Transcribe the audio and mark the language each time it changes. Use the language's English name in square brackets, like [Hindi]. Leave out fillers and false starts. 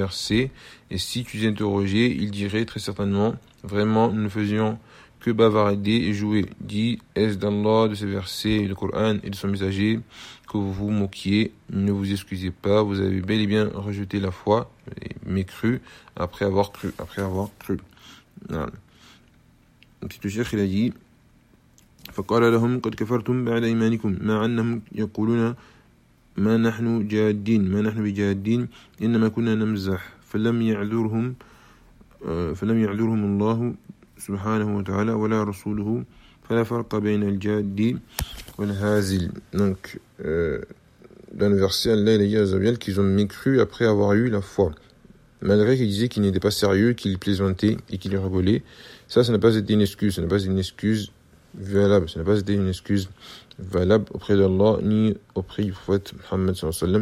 [French] Et si tu interrogeais, il dirait très certainement, vraiment, nous ne faisions que bavarder et jouer. Dit, est-ce d'Allah, de ses versets, le Coran et de son messager, que vous vous moquiez, ne vous excusez pas, vous avez bel et bien rejeté la foi, mécru, après avoir cru. Voilà. Donc, il a dit, [Arabic] فقال لهم قد كفرتم بعد إيمانكم مع أنهم يقولون ما نحن جادين ما نحن بجادين إنما كنا نمزح فلم يعذرهم الله سبحانه وتعالى ولا رسوله فلا فرق بين الجاد والهازل. Donc [French] d'un verset, qu'ils ont mécru après avoir eu la foi. Malgré qu'ils disaient qu'ils n'étaient pas sérieux, qu'ils plaisantaient et qu'ils rigolaient, ça n'a pas été une excuse, ça n'a pas été une excuse valable auprès d'Allah ni auprès du prophète Mohammed sallallahu alayhi wa sallam.